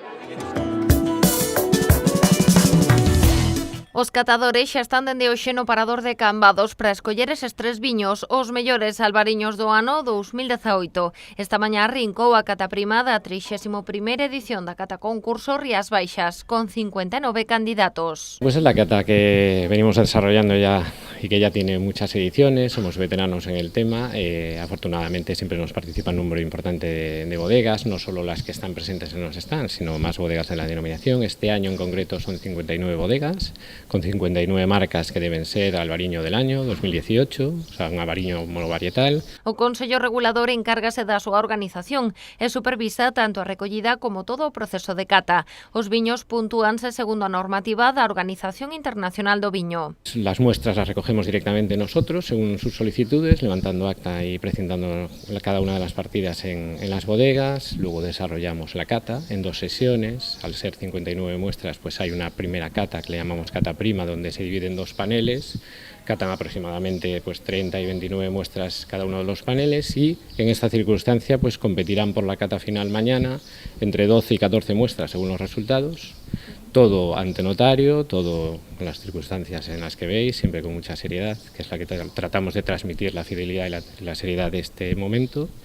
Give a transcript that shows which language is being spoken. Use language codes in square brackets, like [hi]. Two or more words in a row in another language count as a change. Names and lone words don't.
[gl] Os catadores xa están dende hoxe no parador de Cambados para escoller eses 3 viños, os mellores albariños do ano 2018. Esta mañá rincou a cata prima da 31ª edición da cata concurso Rías Baixas, con 59 candidatos. [es] Pues es la cata que venimos desarrollando ya y que ya tiene muchas ediciones, somos veteranos en el tema, afortunadamente siempre nos participa un número importante de bodegas, no solo las que están presentes en los stands, sino más bodegas de la denominación. Este año en concreto son 59 bodegas, con 59 marcas que deben ser albariño del año 2018, o sea, un albariño monovarietal. [gl] O Consello Regulador encárgase da súa organización e supervisa tanto a recollida como todo o proceso de cata. Os viños puntúanse segundo a normativa da Organización Internacional do Viño. [es] Las muestras las recogemos directamente nosotros, según sus solicitudes, levantando acta y precintando cada una de las partidas en las bodegas. Luego desarrollamos la cata en 2 sesiones. Al ser 59 muestras, pues hay una primera cata que le llamamos cata prima, donde se divide en 2 paneles, catan aproximadamente pues 30 y 29 muestras cada uno de los paneles, y en esta circunstancia pues competirán por la cata final mañana entre 12 y 14 muestras según los resultados, todo ante notario, todo con las circunstancias en las que veis, siempre con mucha seriedad, que es la que tratamos de transmitir, la fidelidad y la seriedad de este momento.